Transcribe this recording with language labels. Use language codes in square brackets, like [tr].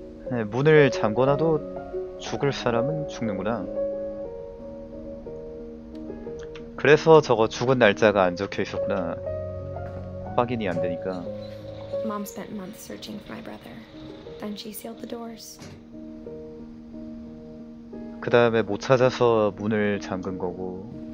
[ko] 네, 문을 잠궈놔도 죽을 사람은 죽는구나. 그래서 저거 죽은 날짜가 안 적혀 있었구나. 확인이 안 되니까. [en] Mom spent months searching for my brother. Then she sealed the doors. [ko] 그 다음에 못 찾아서 문을 잠근 거고.